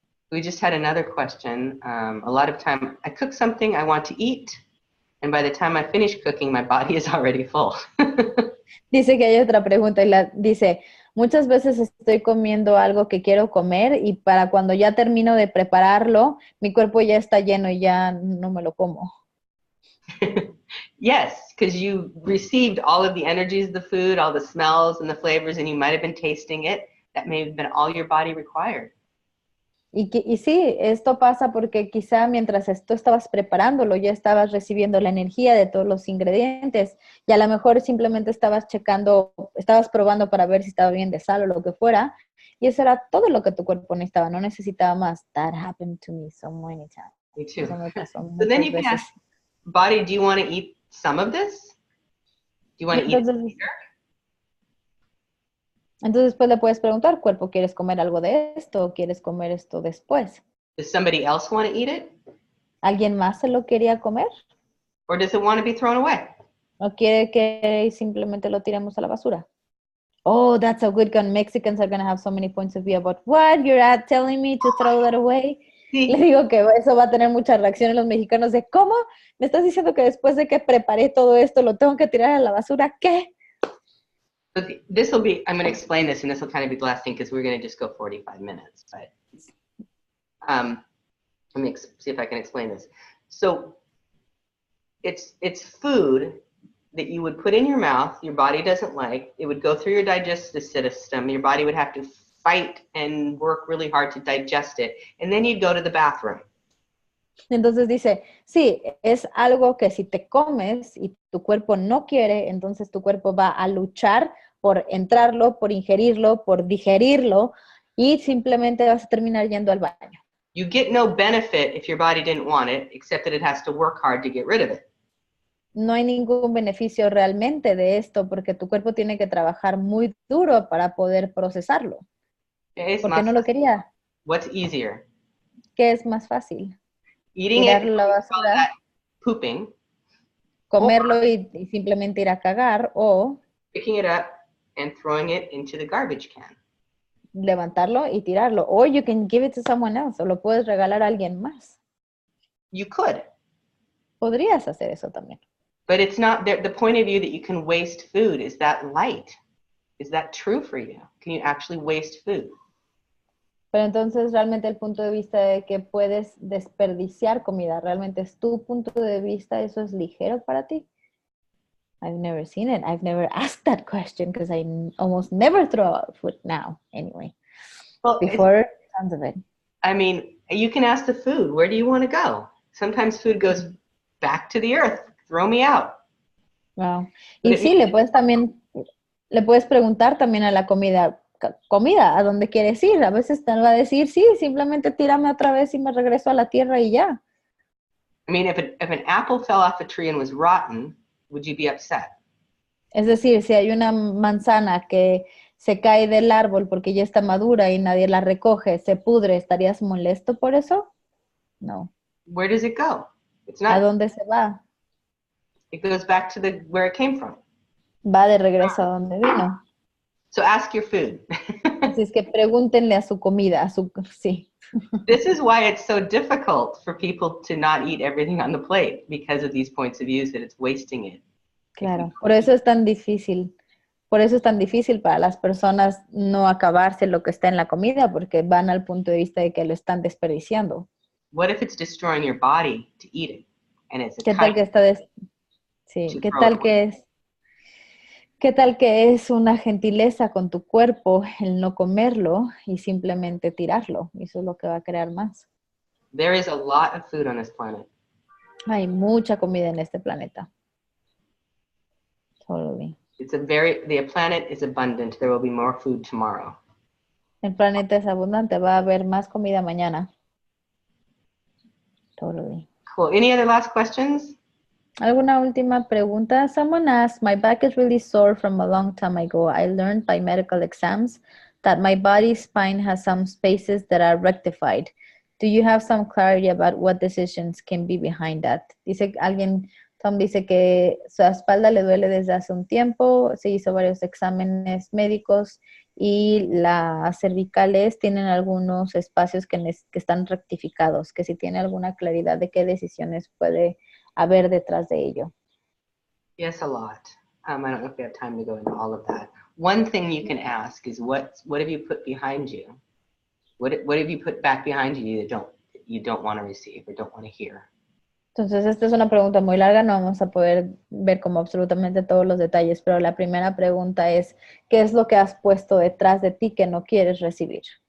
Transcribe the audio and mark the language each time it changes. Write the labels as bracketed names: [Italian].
[English] We just had another question. A lot of time I cook something I want to eat, and by the time I finish cooking, my body is already full. [Spanish] Dice que hay otra pregunta y dice, muchas veces estoy comiendo algo que quiero comer y para cuando ya termino de prepararlo, mi cuerpo ya está lleno y ya no me lo como. [English] Yes, because you received all of the energies of the food, all the smells and the flavors, and you might have been tasting it. That may have been all your body required. [Spanish] Y sí, esto pasa porque quizá mientras tú estabas preparándolo, ya estabas recibiendo la energía de todos los ingredientes y a lo mejor simplemente estabas checando, estabas probando para ver si estaba bien de sal o lo que fuera y eso era todo lo que tu cuerpo necesitaba, no necesitaba más. [English] That happened to me so many times. Me too. [Spanish] Eso me pasó [English] So then [Spanish] muchas [English] you can [Spanish] veces. [English] ask, body, do you want to eat some of this? Do you want to eat it later? [Spanish] Entonces después le puedes preguntar, cuerpo, ¿quieres comer algo de esto o quieres comer esto después? [English] Does somebody else want to eat it? [Spanish] ¿Alguien más se lo quería comer? [English] Or does it want to be thrown away? [Spanish] ¿O quiere que simplemente lo tiremos a la basura? [English] Oh, that's a good one. Mexicans are going to have so many points of view about what you're at telling me to throw that away. [Spanish] Sí. Le digo que eso va a tener muchas reacciones los mexicanos de ¿cómo? ¿Me estás diciendo que después de que preparé todo esto lo tengo que tirar a la basura? ¿Qué? [English] But this will be, I'm going to explain this, and this will kind of be the last thing because we're going to just go 45 minutes. But let me see if I can explain this. So it's food that you would put in your mouth, your body doesn't like, it would go through your digestive system, your body would have to fight and work really hard to digest it, and then you'd go to the bathroom. [Spanish] Entonces dice, sí, es algo que si te comes y tu cuerpo no quiere, entonces tu cuerpo va a luchar por entrarlo, por ingerirlo, por digerirlo, y simplemente vas a terminar yendo al baño. [English] You get no benefit if your body didn't want it, except that it has to work hard to get rid of it. [Spanish] No hay ningún beneficio realmente de esto porque tu cuerpo tiene que trabajar muy duro para poder procesarlo. Porque no lo quería. [English] What's easier? [Spanish] ¿Qué es más fácil? [English] Eating [Spanish] Tirarlo [English] it, [Spanish] a la basura, [English] pooping, [Spanish] comerlo y simplemente ir a cagar, o [English] picking it up and throwing it into the garbage can. [Spanish] Levantarlo y tirarlo. [English] Or you can give it to someone else, [Spanish] o lo puedes regalar a alguien más. [English] You could. [Spanish] Podrías hacer eso también. [English] But it's not the point of view that you can waste food. Is that light? Is that true for you? Can you actually waste food? [Spanish] Pero entonces realmente el punto de vista de que puedes desperdiciar comida, ¿realmente es tu punto de vista? ¿Eso es ligero para ti? [English] I've never seen it. I've never asked that question because I almost never throw out food now anyway. Well, before, tons of it. I mean, you can ask the food, where do you want to go? Sometimes food goes back to the earth. Throw me out. Wow. [Spanish] Y sí, le puedes preguntar también a la comida, ¿a dónde quieres ir? A veces te va a decir, sí, simplemente tírame otra vez y me regreso a la tierra y ya. [English] I mean, if an apple fell off a tree and was rotten, would you be upset? [Spanish] Es decir, si hay una manzana que se cae del árbol porque ya está madura y nadie la recoge, se pudre, ¿estarías molesto por eso? [English] No. Where does it go? It's [Spanish] ¿A [English] not. [Spanish] dónde se va? [English] It goes back to where it came from. [Spanish] Va de regreso a donde vino. [English] So ask your food. [Spanish] Así es que pregúntenle a su comida, sí. [English] This is why it's so difficult for people to not eat everything on the plate, because of these points of views that it's wasting it. [Spanish] Claro, por eso es tan difícil. Por eso es tan difícil para las personas no acabarse lo que está en la comida, porque van al punto de vista de que lo están desperdiciando. [English] What if it's destroying your body to eat it? And it's a [Spanish] ¿Qué tal que sí, qué tal que es una gentileza con tu cuerpo el no comerlo y simplemente tirarlo? Eso es lo que va a crear más. [English] There is a lot of food on this planet. [Spanish] Hay mucha comida en este planeta. [English] Totally. The planet is abundant. There will be more food tomorrow. [Spanish] El planeta es abundante. Va a haber más comida mañana. [English] Totally. Cool. Any other last questions? [Spanish] ¿Alguna última pregunta? [English] Someone asked, my back is really sore from a long time ago. I learned by medical exams that my body's spine has some spaces that are rectified. Do you have some clarity about what decisions can be behind that? [Spanish] Tom dice que su espalda le duele desde hace un tiempo, se hizo varios exámenes médicos y las cervicales tienen algunos espacios que están rectificados, que si tiene alguna claridad de qué decisiones puede haber detrás de ello. [English] Yes, a lot. I don't know if we have time to go into all of that. One thing you can ask is what have you put behind you? What have you put back behind you that you don't want to receive or don't want to hear? [Spanish] Entonces, esta es una pregunta muy larga, no vamos a poder ver como absolutamente todos los detalles, pero la primera pregunta es, ¿qué es lo que has puesto detrás de ti que no quieres recibir?